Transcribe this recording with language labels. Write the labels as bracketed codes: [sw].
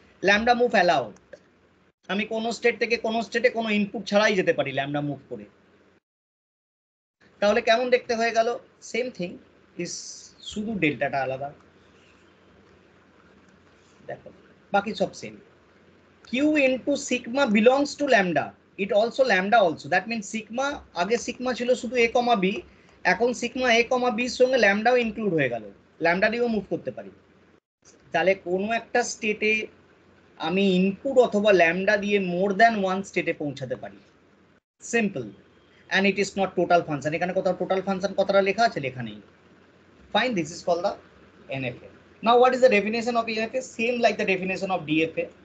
[bn] Lambda move allowed, আমি কোনো state থেকে কোনো স্টেটে কোনো ইনপুট ছাড়াই যেতে পারি ল্যামডা মুভ করে। তাহলে কেমন দেখতে হয়ে গেল? [en] same thing is, [bn] শুধু ডেল্টাটা আলাদা, দেখো বাকি সব same. [en] q into sigma belongs to lambda, it also lambda also, that means sigma, [bn] আগে sigma ছিল শুধু a, b, এখন sigma a, b এর সঙ্গে ল্যামডাও ইনক্লুড হয়ে গেল, ল্যামডা দিয়েও মুভ করতে পারি। তাহলে কোনো একটা স্টেটে আমি ইনপুট অথবা ল্যামডা দিয়ে মোর দ্যান ওয়ান স্টেটে পৌঁছাতে পারি, simple. [en] and it is not total function, [bn] এখানে কোথাও টোটাল ফাংশন কথাটা লেখা আছে? লেখা নেই। [en] Fine, this is called the NFA. Now what is the definition of NFA? Same like the definition of DFA.